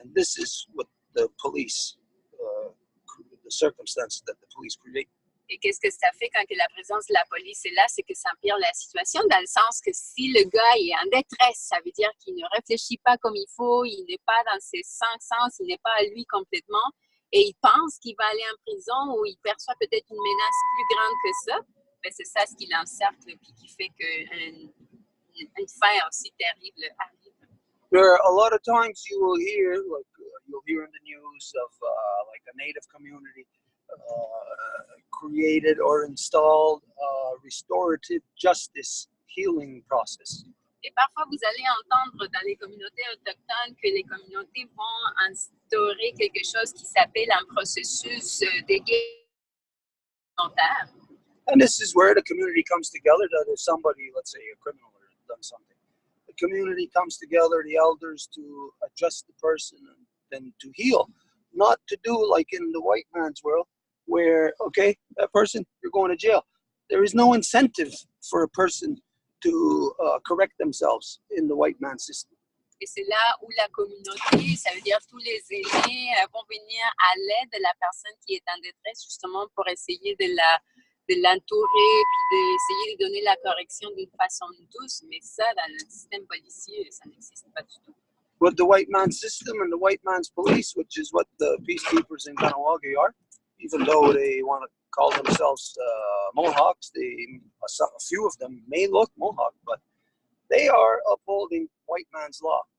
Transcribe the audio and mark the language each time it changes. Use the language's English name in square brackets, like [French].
[English] And this is what the police, the circumstances that the police create. [French] Et qu'est-ce que ça fait quand que la présence de la police est là, c'est que ça empire la situation dans le sens que si le gars est en détresse, ça veut dire qu'il ne réfléchit pas comme il faut, il n'est pas dans ses cinq sens, il n'est pas à lui complètement et il pense qu'il va aller en prison ou il perçoit peut-être une menace plus grande que ça, ben c'est ça ce qui l'encercle et qui fait qu'une fin aussi terrible arrive. [English] There are a lot of times you will hear, like you'll hear in the news of like a native community created or installed restorative justice healing process. [French] Et parfois, vous allez entendre dans les communautés autochtones que les communautés vont instaurer quelque chose qui s'appelle un processus de guérison. [English] And this is where the community comes together. That if somebody, let's say a criminal, has done something, the community comes together, the elders, to adjust the person and then to heal. Not to do like in the white man's world, where, okay, that person, you're going to jail. There is no incentive for a person to correct themselves in the white man's system. [French] Et c'est là où la communauté, ça veut dire tous les aînés, vont venir à l'aide de la personne qui est en détresse, justement pour essayer de l'entourer, puis d'essayer de donner la correction d'une façon douce. Mais ça, dans le système policier, ça n'existe pas du tout. [English] With the white man's system and the white man's police, which is what the peacekeepers in Kahnawake are, even though they want to call themselves Mohawks, a few of them may look Mohawk, but they are upholding white man's law.